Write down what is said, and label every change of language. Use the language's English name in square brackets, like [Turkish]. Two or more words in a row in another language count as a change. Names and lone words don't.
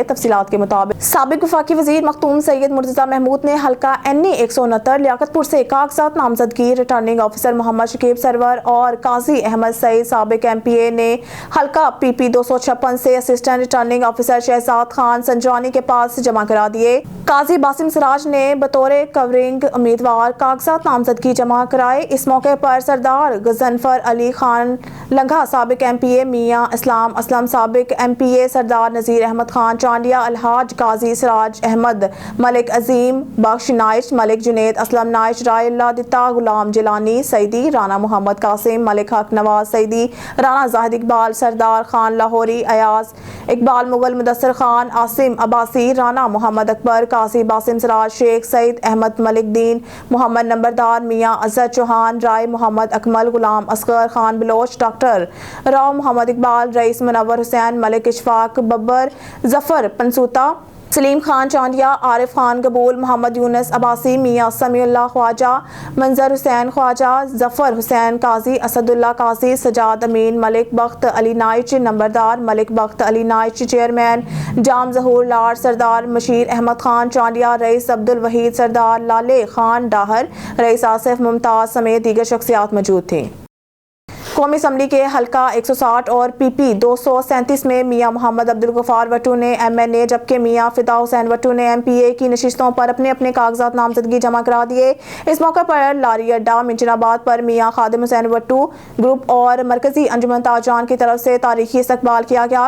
[Urdu] تفصیلات کے مطابق سابق وفاقی وزیر مخدوم سید مرتضیٰ محمود نے حلقہ NA 169 لیاقت پور سے کاغذات نامزدگی [English] returning officer [Urdu] محمد شکیب سرور اور قاضی احمد سعید سابق MPA نے حلقہ PP 256 سے [English] assistant returning officer [Urdu] شہزاد خان سنجوانی کے پاس جمع کرا دیے. قاضی باسم سراج نے بطور کورنگ امیدوار کاغذات نامزدگی جمع کرائے. اس موقع پر سردار غضنفر علی خان لنگاہ سابق MPA، میاں اسلام اسلم سابق MPA، سردار نذیر احمد خان چانڈیہ، الحاج قاضی سراج احمد، ملک عظیم بخش نائچ، ملک جنید اسلم نائچ، رائےاللہ دتہ، غلام جیلانی سعیدی، رانا محمد قاسم، ملک حق نواز سعیدی، رانا زاہد اقبال، سردار خان لاہوری، ایاز اقبال مغل، مدثر خان، عاصم عباسی، رانا محمد اکبر، قاضی باسم سراج شیخ، سعید احمد ملک دین، محمد نمبردار، میاں اظہر چوہان، رائے محمد اکمل، غلام اصغر خان بلوچ، ڈاکٹر راؤ محمد اقبال, رئیس منور حسین، ملک اشفاق ببر، ظفر پنسوتہ، سلیم خان چانڈیہ، عارف خان کبول، محمد یونس عباسی، میاں سمیع اللہ خواجہ، منظر حسین خواجہ، ظفر حسین قاضی، اسد اللہ قاضی، سجاد امین، ملک بخت علی نائچ نمبردار، ملک بخت علی نائچ چیئرمین، جام ظہور لاڑ، سردار مشیر احمد خان چانڈیہ، رئیس عبد الوحید، سردار لالے خان ڈاہر، رئیس آصف ممتاز سمیت دیگر شخصیات موجود تھی. قومی اسمبلی کے حلقہ 160 اور PP 237 میں میاں محمد عبد الغفار وٹو نے MNA جبکہ میاں فدا حسین وٹو نے MPA کی نشستوں پر اپنے اپنے کاغذات نامزدگی جمع کرا دیے. اس موقع پر لاری اڈا منچنآباد پر میاں خادم حسین وٹو گروپ اور مرکزی انجمن تاجران کی طرف سے تاریخی استقبال کیا گیا.